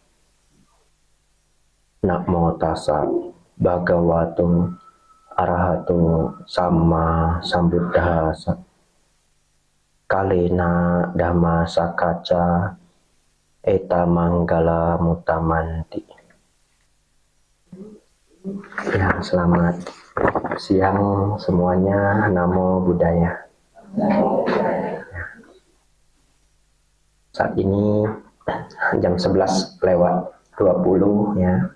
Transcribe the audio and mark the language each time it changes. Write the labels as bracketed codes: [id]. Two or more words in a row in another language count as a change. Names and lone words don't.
[pi] Namo tassa bhagavato arahato samma sambuddhassa. Kalena dhamma sakacca eta manggala mutamanti. [id] Ya, selamat siang semuanya. [pi] Namo Buddhaya. [id] Saat ini jam 11 lewat 20 ya.